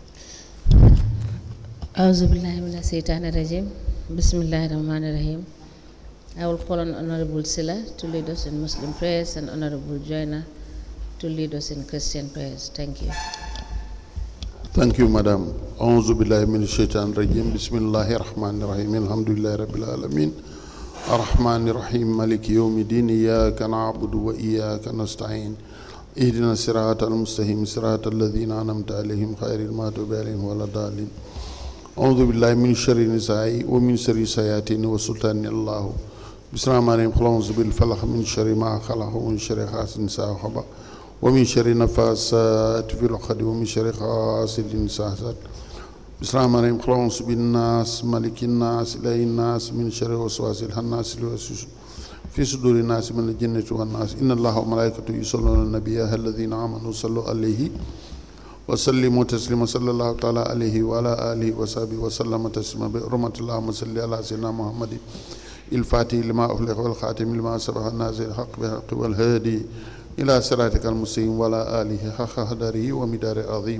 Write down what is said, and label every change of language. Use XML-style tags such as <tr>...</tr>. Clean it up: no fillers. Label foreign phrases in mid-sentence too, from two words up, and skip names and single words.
<ar>بسم الله الرحمن الرحيم.</ar> <en>I will call on Honorable Silla to lead us in Muslim prayers and Honorable Joyner to lead us in Christian prayers. Thank you. Thank you, Madam.</en> <ar>أعوذ بالله من الشيطان الرجيم. بسم الله الرحمن الرحيم. الحمد لله رب العالمين. الرحمن الرحيم. مالك يوم الدين. إياك نعبد وإياك نستعين. اهدنا الصراط المستقيم. صراط الذين أنعمت عليهم غير المغضوب عليهم ولا الضالين. أعوذ بالله من شر نساء ومن شر سيئات وسلطان الله. بسم الله الرحمن الرحيم. قل أعوذ برب الفلق من شر ما خلق ومن شر حاسد إذا حسد ومن شر النفاثات في العقد ومن شر حاسد إذا حسد. بسم الله الرحمن الرحيم. قل أعوذ برب الناس ملك الناس إله الناس من شر الوسواس الخناس الوسواس في صدور الناس من الجنة والناس. إن الله وملائكته يصلون على النبي الذين آمنوا صلوا عليه وسلموا تسليما صلى الله تعالى عليه وعلى آله وصحبه وسلم تسليما بحرمة اللهم صل على سيدنا محمد الفاتح لما أغلق والخاتم لما سبق النازل الحق بالحق والهادي إلى صراطك المستقيم وعلى آله حق قدره ومقداره العظيم.</ar>